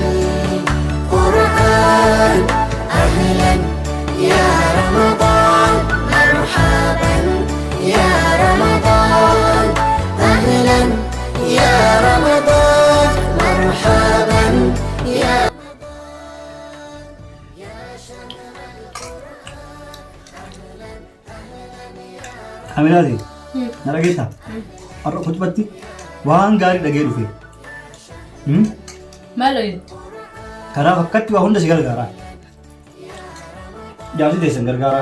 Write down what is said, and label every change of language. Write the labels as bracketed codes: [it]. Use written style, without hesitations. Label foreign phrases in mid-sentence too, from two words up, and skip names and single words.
[ar] القرآن أهلا يا رمضان مرحبا يا رمضان أهلا يا رمضان مرحبا يا [om] Aminaati. Na dhageessaa? Har'a kutubatti waan gaarii dhagee dhufe. Maal dhageessu? Kanaaf akkatti waa hunda si gargaara. Jaarsi teessan gargaara.